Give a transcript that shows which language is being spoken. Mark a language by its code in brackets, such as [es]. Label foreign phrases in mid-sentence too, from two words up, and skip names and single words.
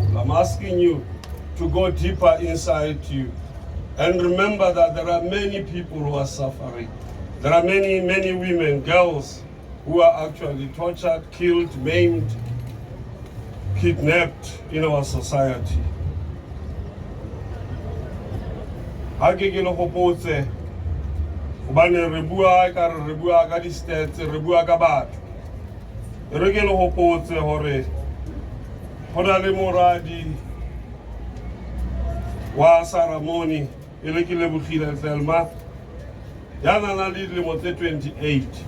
[en] I'm asking you to go deeper inside you and remember that there are many people who are suffering. There are many, many women, girls who are actually tortured, killed, maimed, kidnapped in our society. [st] Ha ke le hopotse hobane re bua ka re bua ka di-stats, re bua ka batho. Re ke le hopotse hore ho na le moradi wa Saramoni e le ke Lebogile Thelma yana na le dilemo tse 28.